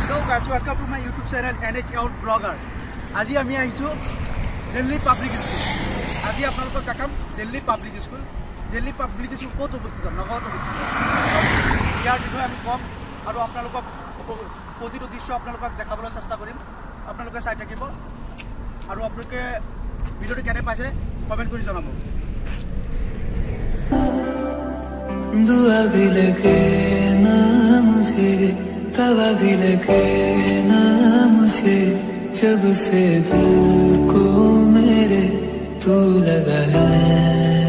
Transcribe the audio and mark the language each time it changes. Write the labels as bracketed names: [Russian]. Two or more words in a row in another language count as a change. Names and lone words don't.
[English] guys, welcome to my YouTube channel NH Out Blogger. [Assamese] আজি আমি আহিছো দিল্লী পাবলিক স্কুল। আজি আপোনালোকক দেখাম দিল্লী পাবলিক স্কুল। দিল্লী পাবলিক স্কুল কত অবস্থিত, নগৰত অবস্থিত। ইয়াৰ বিষয়ে আমি কম আৰু আপোনালোকক প্ৰতিটো দৃশ্য আপোনালোকক দেখাবলৈ চেষ্টা কৰিম। আপোনালোকে চাই থাকিব আৰু আপোনালোকে ভিডিঅ'টো কেনে পাইছে কমেন্ট কৰি জনাব। [Hindi] दुआ भी लगे ना मुझे, तवा भी लगे ना मुझे, जब से दिल को मेरे तू लगा है।